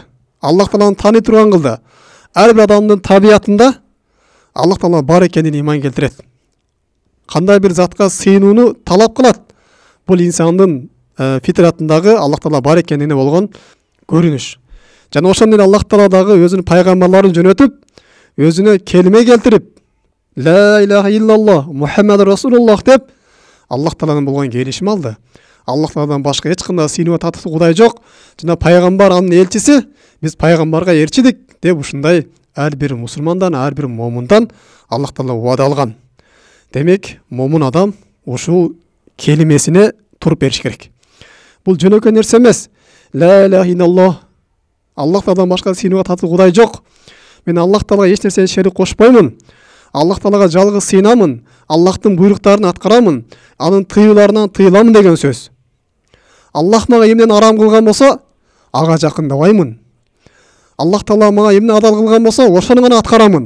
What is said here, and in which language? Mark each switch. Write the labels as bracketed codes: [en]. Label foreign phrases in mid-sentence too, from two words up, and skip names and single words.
[ky] Аллах Тааланы тааный турган кылды. Ар бир адамдын табиятында Аллах Таала бар экенине иман келтирет. Кандай бир затка сыйынууну талап кылат. Бул инсандын фитратындагы Аллах Таала бар экенине болгон көрүнүш. Жана ошон эле Аллах Таала дагы өзүнүн пайгамбарларын жөнөтүп, өзүнө келиме келтирип, [ar] لا إله إلا الله محمد رسول الله [ky] деп Аллах Тааланын болгон келишим алды. Аллах Тааладан башка эч кандай сыйынууга татыктуу Кудай жок. Жана пайгамбар анын элчиси, биз пайгамбарга ээрчидик деп ушундай ар бир мусулмандан, ар бир момундан Аллах Таала убада алган. Демек, момун адам ушул келимесине туруп бериш керек. Бул жөнөкөй нерсе эмес. [ar] لا إله إلا الله [ky] Аллах Тааладан башка сыйынууга татыктуу Кудай жок. Мен Аллах Таалага эч нерсени шерик кошпоймун. Аллах Таалага жалгыз сыйынамын. Аллахтын буйруктарын аткарамын. Анын тыюуларынан тыйыламын деген сөз. Аллах мага эмнени арам кылган болсо, ага жакындабаймын. Аллах Таала мага эмне адал кылган болсо, ошону гана аткарамын.